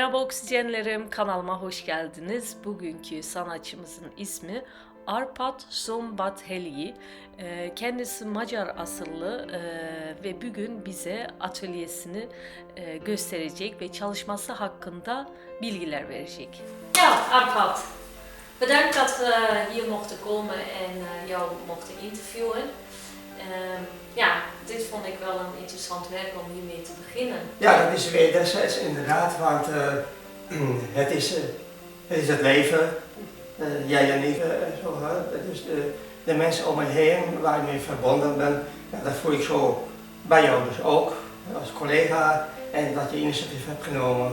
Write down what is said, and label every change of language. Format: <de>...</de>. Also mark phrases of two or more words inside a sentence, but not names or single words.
<tr>Oksijenlerim kanalıma hoş geldiniz. Bugünkü sanatçımızın ismi Arpad Szombathely. Kendisi Macar asıllı ve bugün bize atölyesini gösterecek ve çalışması hakkında bilgiler verecek.</tr> <nl>Ja, Arpad, bedankt dat we hier mochten komen en jou mochten interviewen. Ja, dit vond ik wel een interessant werk om hiermee te beginnen. Ja, dat is wederzijds inderdaad, want het is het leven, jij en ik, zo, dus de mensen om me heen waar ik mee verbonden ben, ja, dat voel ik zo bij jou dus ook, als collega, en dat je initiatief hebt genomen.</nl>